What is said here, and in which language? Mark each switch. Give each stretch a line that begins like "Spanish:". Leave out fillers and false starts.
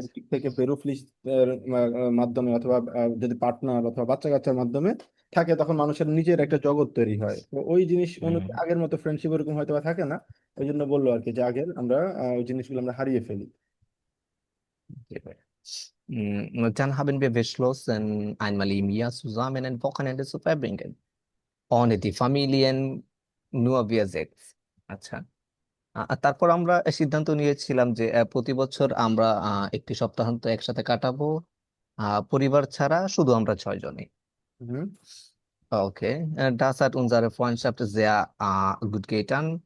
Bangla: আচ্ছা। দিক থেকে, বেরোফ্লিস এর মাধ্যমে অথবা যদি পার্টনার অথবা বাচ্চা কাচ্চার মাধ্যমে থাকে তখন মানুষের নিজের একটা জগৎ তৈরি হয়। তো ওই জিনিস হুম, আগের মতো ফ্রেন্ডশিপ ওরকম হয়তো বা থাকে না। ওই জন্য বললো আর কি যে আগের আমরা ওই জিনিসগুলো আমরা হারিয়ে ফেলি। জি ভাই।
German: Dann haben wir beschlossen, einmal im Jahr zusammen ein Wochenende zu verbringen. Ohne die Familien, nur wir sechs.
Bangla: আচ্ছা, আর তারপর আমরা সিদ্ধান্ত নিয়েছিলাম যে প্রতি বছর আমরা একটি সপ্তাহান্ত একসাথে কাটাবো, পরিবার ছাড়া শুধু আমরা 6 জনই। হুম।
German: ওকে, das hat unsere Freundschaft sehr gut getan.